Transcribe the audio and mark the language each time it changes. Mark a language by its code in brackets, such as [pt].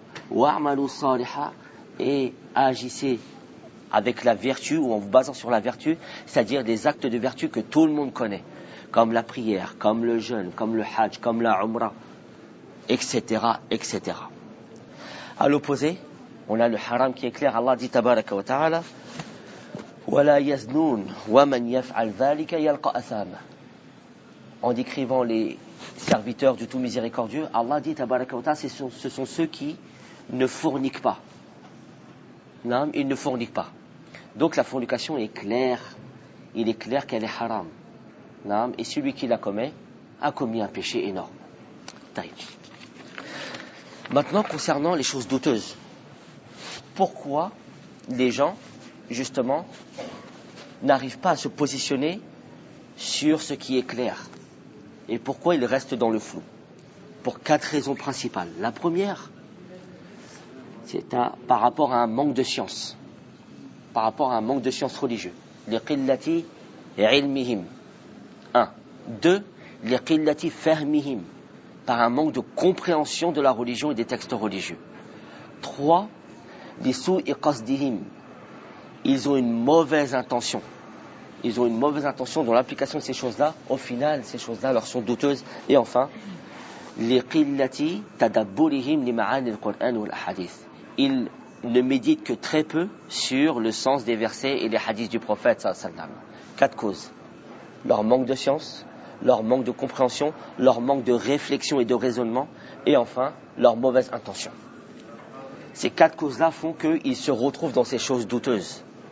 [ar] Wa'malu saliha, [fr] et agissez avec la vertu ou en vous basant sur la vertu, c'est-à-dire des actes de vertu que tout le monde connaît, comme la prière, comme le jeûne, comme le hajj, comme la umra, etc., etc. À l'opposé, on a le haram qui est clair. Allah dit [ar] tabaraka wa ta'ala, وَلَا يَزْنُونَ وَمَنْ يَفْعَلْ ذَلِكَ يَلْقَ أَثَامًا. [fr] En décrivant les serviteurs du tout miséricordieux, Allah dit tabaraka wa ta'ala, ce sont ceux qui ne forniquent pas. Non, ils ne forniquent pas. Donc la fornication est claire. Il est clair qu'elle est haram. Non, et celui qui la commet a commis un péché énorme. Maintenant, concernant les choses douteuses, pourquoi les gens, justement, n'arrivent pas à se positionner sur ce qui est clair? Et pourquoi ils restent dans le flou? Pour quatre raisons principales. La première, c'est par rapport à un manque de science. Par rapport à un manque de science religieux. [ar] لِقِلَّتِ عِلْمِهِمْ. [fr] Un. Deux, [ar] لِقِلَّتِ فَهْمِهِمْ. [fr] Par un manque de compréhension de la religion et des textes religieux. Trois, [ar] لِسُوءِ قَصْدِهِمْ. [fr] Ils ont une mauvaise intention. Ils ont une mauvaise intention dont l'application de ces choses-là, au final, ces choses-là leur sont douteuses. Et enfin, [ar] لِقِلَّتِ تَدَبُّرِهِمْ لِمَعَانِ الْقُرْآنِ وَالْحَدِثِ. [fr] Ils ne méditent que très peu sur le sens des versets et les hadiths du prophète. Quatre causes. Leur manque de science, leur manque de compréhension, leur manque de réflexion et de raisonnement, et enfin, leur mauvaise intention. Ces quatre causes-là font qu'ils se retrouvent dans ces choses douteuses.